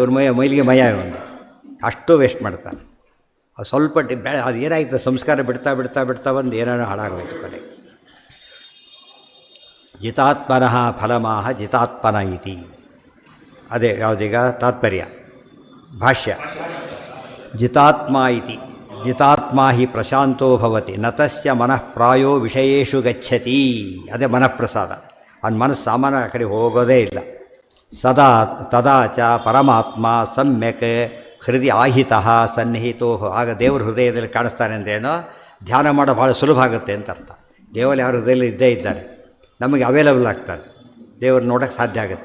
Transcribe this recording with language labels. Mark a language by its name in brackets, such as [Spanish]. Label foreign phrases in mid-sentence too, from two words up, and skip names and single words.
[Kannada] ಇವ್ರ ಮೈಲಿಗೆ ಮಯ ಒಂದು ಅಷ್ಟು ವೇಸ್ಟ್ ಮಾಡ್ತಾರೆ. ಅದು ಸ್ವಲ್ಪ ಅದು ಏನಾಯ್ತು, ಸಂಸ್ಕಾರ ಬಿಡ್ತಾ ಬಂದು ಏನೇನೋ ಹಾಳಾಗೋಯ್ತು ಕಡೆ. [Sanskrit] ಜಿತಾತ್ಮನಃ ಫಲಮಾಹ ಜಿತಾತ್ಮನ ಇತಿ. [Kannada] ಅದೇ ಯಾವುದೀಗ ತಾತ್ಪರ್ಯ ಭಾಷ್ಯ. [Sanskrit] ಜಿತಾತ್ಮ ಇತಿ, ಜಿತಾತ್ಮ ಹಿ ಪ್ರಶಾಂತೋ ಭವತಿ ನತಸ್ಯ ಮನಃ ಪ್ರಾಯೋ ವಿಷಯೇಷು ಗಚ್ಚತಿ. [Kannada] ಅದೇ ಮನಃಪ್ರಸಾದ. ಅವ್ನ ಮನಸ್ಸು ಸಾಮಾನ್ಯ ಆ ಕಡೆ ಹೋಗೋದೇ ಇಲ್ಲ. [Sanskrit] ಸದಾ ತದಾಚ ಪರಮಾತ್ಮ ಸಮ್ಯಕ್ ಹೃದಯ ಆಹಿತಃ ಸನ್ನಿಹಿತೋ. [Kannada] ಆಗ ದೇವ್ರ ಹೃದಯದಲ್ಲಿ ಕಾಣಿಸ್ತಾನೆ ಅಂದ್ರೇನೋ, ಧ್ಯಾನ ಮಾಡೋ ಭಾಳ ಸುಲಭ ಆಗುತ್ತೆ ಅಂತ ಅರ್ಥ. ದೇವರು ಯಾರ ಹೃದಯದಲ್ಲಿ ಇದ್ದೇ ಇದ್ದಾರೆ, ನಮಗೆ ಅವೈಲಬಲ್ ಆಗ್ತಾರೆ, ದೇವ್ರು ನೋಡೋಕ್ಕೆ ಸಾಧ್ಯ ಆಗುತ್ತೆ.